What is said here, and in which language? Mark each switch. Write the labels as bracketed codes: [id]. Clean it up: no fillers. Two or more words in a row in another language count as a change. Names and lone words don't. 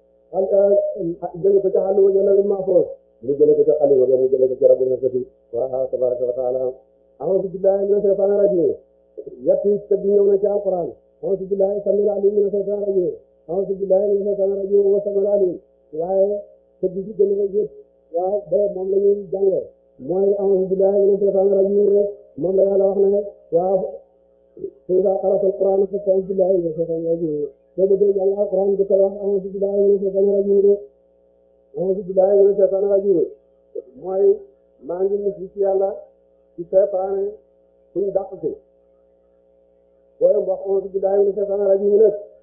[wo] xàll wa jëlee mahfuus mu jëlee ko ca xali wa mu jëlee ko ca [ar] رب العزة وتبارك وتعالى أعوذ بالله من الشيطان الرجيم [wo] yetti tëgg ñëw na ci alquran [ar] أعوذ بالله السميع العليم من الشيطان الرجيم أعوذ بالله من الشيطان الرجيم والسميع العليم [wo] waaye tëgg ci gën a yëpp waaw ba moom la ñuy jàngee mooy [ar] أعوذ بالله من الشيطان الرجيم [wo] rek moom la yàlla wax ne waaw [ar] إذا قرأت القرآن فاستعذ بالله من الشيطان الرجيم [wo] soo bëggee jàng alquran di ko wax [ar] أعوذ بالله من الشيطان الرجيم [wo] de [ar] أعوذ بالله من الشيطان الرجيم [wo] mooy maa ngi mucc ci yàlla ci seytaane kuñ dàq ci booy wax [ar] أعوذ بالله من الشيطان الرجيم [wo] nag